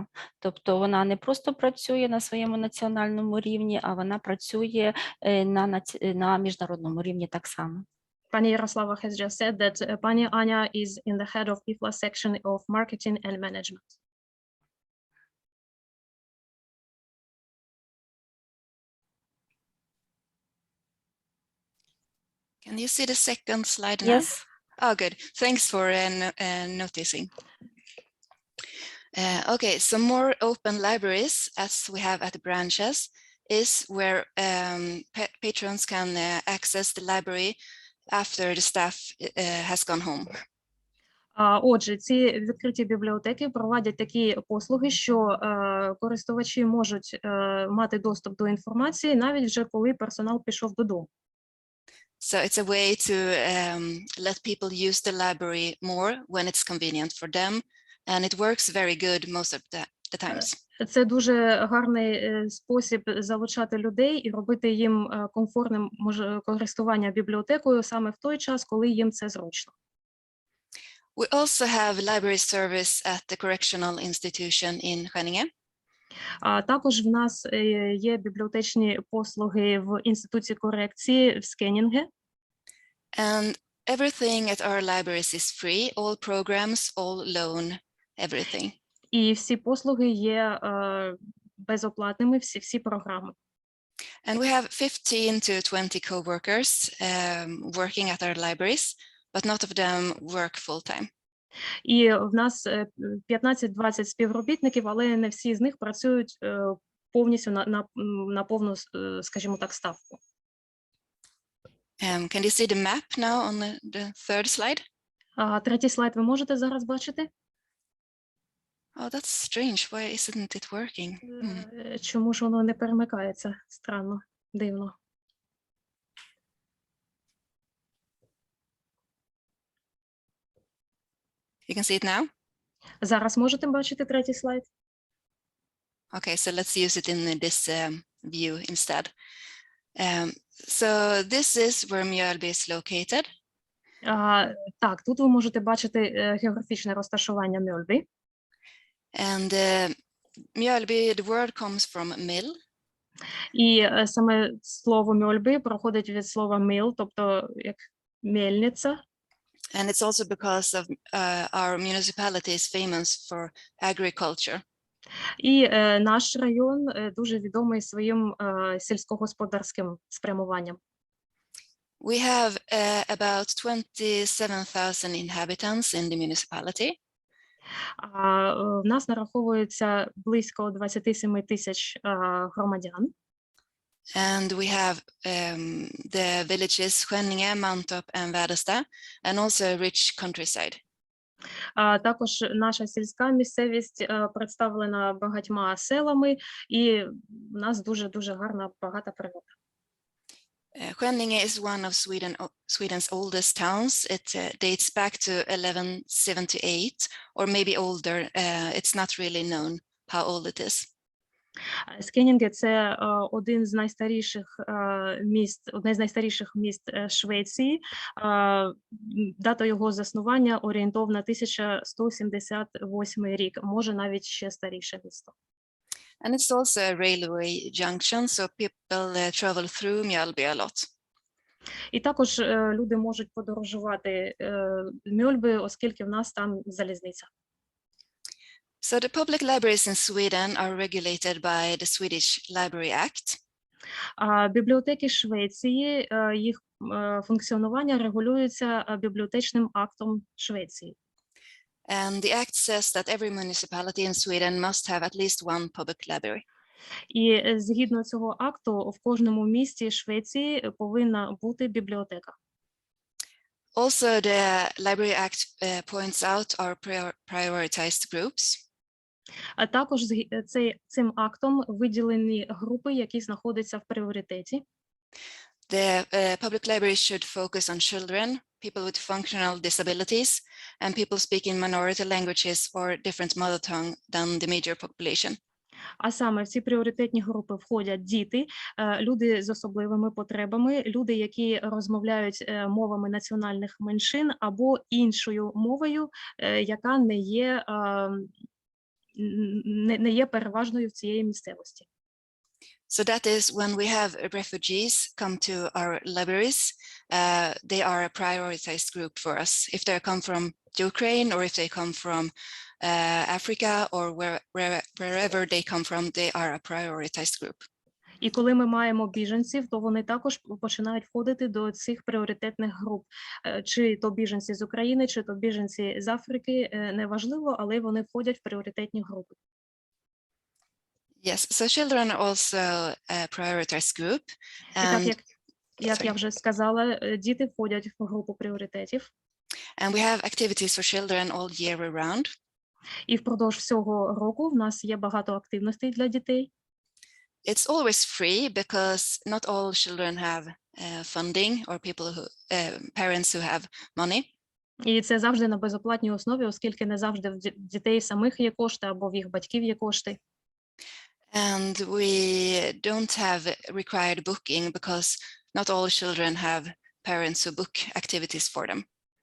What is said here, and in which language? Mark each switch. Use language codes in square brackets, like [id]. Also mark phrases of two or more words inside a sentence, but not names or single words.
[uk] Тобто вона не просто працює на своєму національному рівні, а вона працює на міжнародному рівні так само. [en] Пані Ярослава has just said that пані Аня is in the head of IFLA section of marketing and management. Can you see the second slide now? Yes. Oh, good. Thanks for noticing. Okay, so more open libraries, as we have at the branches, is where patrons can access the library after the staff has gone home. [uk] Отже, ці відкриті бібліотеки проводять такі послуги, що користувачі можуть мати доступ до інформації навіть вже коли персонал пішов додому. [en] So it's a way to let people use the library more when it's convenient for them, and it works very good most of the times. [uk] Це дуже гарний спосіб залучати людей і робити їм комфортним користування бібліотекою саме в той час, коли їм це зручно. [en] We also have library service at the correctional institution in Країні. [uk] Також в нас є бібліотечні послуги в інституті корекції в Скенінге. [en] And everything at our libraries is free, all programs, all loan, everything. [uk] І всі послуги є безоплатними, всі програми. [en] And we have 15 to 20 co-workers working at our libraries, but not of them work full-time. [uk] І в нас 15-20 співробітників, але не всі з них працюють повністю на повну, скажімо так, ставку. [en] Can you see the map now on the third slide? [uk] Третій слайд ви можете зараз бачити? [en] Oh, that's strange. Why isn't it working? [uk] Чому ж воно не перемикається? Странно, дивно. [en] You can see it now? [uk] Зараз можете бачити третій слайд? [en] Okay, so let's use it in this view instead. So this is where Mjölby is located. [uk] Так, тут ви можете бачити географічне розташування Мьольби. [en] And Mjölby, the word comes from mill. [uk] І саме слово Мьольби проходить від слова міл, тобто як мельниця. [en] And it's also because of our municipality is famous for agriculture. [uk] І наш район дуже відомий своїм сільськогосподарським спрямуванням. [en] We have about 27,000 inhabitants in the municipality. [uk] В нас нараховується близько 27 тисяч громадян. [en] And we have the villages Skänninge, Mantorp and Väderstad, and also a rich countryside. [uk] Також наша сільська місцевість представлена багатьма селами, і в нас дуже гарна, багата природа. [en] Skänninge is one of Sweden's oldest towns. It dates back to 1178, or maybe older. It's not really known how old it is. [uk] Скенінге – це одне з найстаріших міст Швеції. Дата його заснування орієнтовна 1178 рік, може навіть ще старіше місто. [en] And it's also a railway junction, so people travel through Mjölby a lot. [uk] І також люди можуть подорожувати Мьольби, оскільки в нас там залізниця. [en] So the public libraries in Sweden are regulated by the Swedish Library Act. [uk] Бібліотеки Швеції, їх функціонування регулюється бібліотечним актом Швеції. [en] And the act says that every municipality in Sweden must have at least one public library. [uk] І згідно цього акту, в кожному місті Швеції повинна бути бібліотека. [en] Also, the Library Act points out our prioritized groups. [uk] А також цим актом виділені групи, які знаходяться в пріоритеті. [en] The public libraries should focus on children, people with functional disabilities, and people speaking minority languages or different mother tongue than the major population. [uk] А саме в ці пріоритетні групи входять діти, люди з особливими потребами, люди, які розмовляють мовами національних меншин або іншою мовою, яка не є переважною в цієї місцевості. [en] So that is when we have refugees come to our libraries, they are a prioritized group for us. If they come from Ukraine or if they come from Africa or wherever they come from, they are a prioritized group. [uk] І коли ми маємо біженців, то вони також починають входити до цих пріоритетних груп. Чи то біженці з України, чи то біженці з Африки, неважливо, але вони входять в пріоритетні групи. [en] Yes, so children are also a prioritized group. And, [uk] як я вже сказала, діти входять в групу пріоритетів. [en] And we have activities for children all year around. [uk] І впродовж всього року в нас є багато активностей для дітей. [en] It's always free because not all children have funding or parents who have money. [uk] І це завжди на безоплатній основі, оскільки не завжди в дітей самих є кошти або в їх батьків є кошти. [en] And we don't have required booking because not all children have parents who book activities for them.